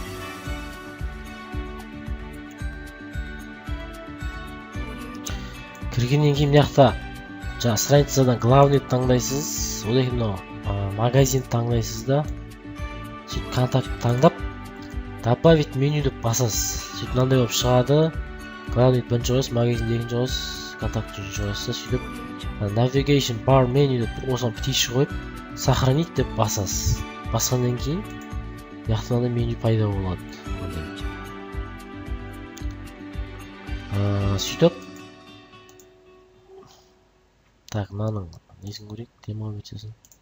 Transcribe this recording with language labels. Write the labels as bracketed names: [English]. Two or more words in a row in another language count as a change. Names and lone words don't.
[Kazakh] Кіргеннен кейін мына жақта страницадан главный таңдайсыз, одан кейін мынау магазин таңдайсыз да, сөйтіп контакт таңдап [Russian] добавить меню [Kazakh] деп басасыз. Сөйтіп мынандай болып шығады. Главный бірінші қойасыз, магазин екінші қойасыз, контакт үшінші қойасыз. Сөйтіп [English] navigation bar menu [Kazakh] деп осыған птичий қойып сохранить деп басасыз. Басқаннан кейін мына меню пайда болады. Сөйтіп так, мынаның несін көрейік, демо версиясын.